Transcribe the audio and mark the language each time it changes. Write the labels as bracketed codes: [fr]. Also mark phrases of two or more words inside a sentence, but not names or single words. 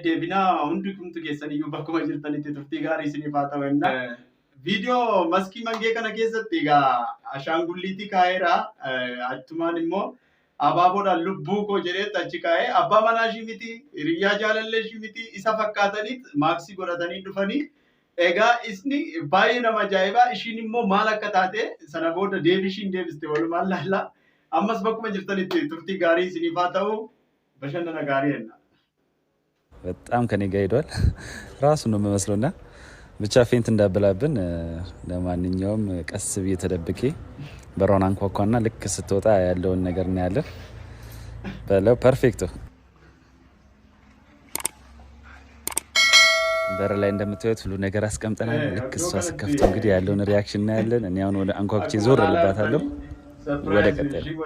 [om] deebinaa hundi kumtu keessaniyyuu bakkuma jirtanitti turtii gaarii isiniif haa ta'u Video maskii mangee kana keessatti egaa ashaangulliitii kaa'eera achumaan immoo abaaboodhaan lubbuu koo jedheetti achi kaa'ee abbaa manaa ishii miti hiriyyaa jaalallee ishii miti isa fakkaataniit maaksii godhatanii dhufanii egaa isni baay'ee nama ajaa'ibaa ishiin immoo maal akka taate sana booda deebishiin deebiste walumaan laallaa ammas bakkuma jirtanitti turtii gaarii isiniif haa ta'u bashannana gaarii jenna. [am] በጣም ከኔ ጋር ሄዷል ራሱ ነው የሚመስለውና ብቻ ፌንት እንዳበላብን ለማንኛውም ቀስ ብዬ ተደብቄ በሮን አንኳኳና ልክ ስትወጣ ያለውን ነገር እናያለን በለው ፐርፌክቶ በር ላይ እንደምታዩት ሁሉ ነገር አስቀምጠናል ልክ እሷ ስከፍት እንግዲህ ያለውን ሪአክሽን እናያለን እኔ አሁን ወደ አንኳኩቼ ዞር ልባታለሁ ወደ ቀጠለ